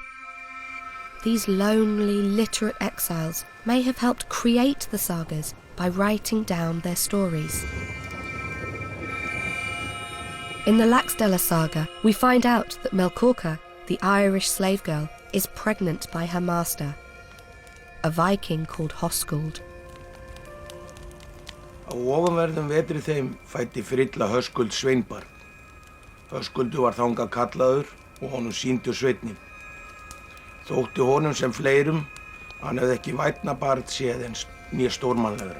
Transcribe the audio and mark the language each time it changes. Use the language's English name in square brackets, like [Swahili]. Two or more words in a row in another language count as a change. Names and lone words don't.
[English] These lonely, literate exiles may have helped create the sagas by writing down their stories. In the Laxdella saga, we find out that Melkorka, the Irish slave girl, is pregnant by her master, a Viking called Hoskuld. [Icelandic] Á ofanverðum vetri þeim fæddi Frilla Höskuld sveinbarn. Höskuldur var þangað kallaður og honum sýndu sveinninn. Þótti honum sem fleirum, hann hefði ekki vænna barn séð en né stórmannlegra.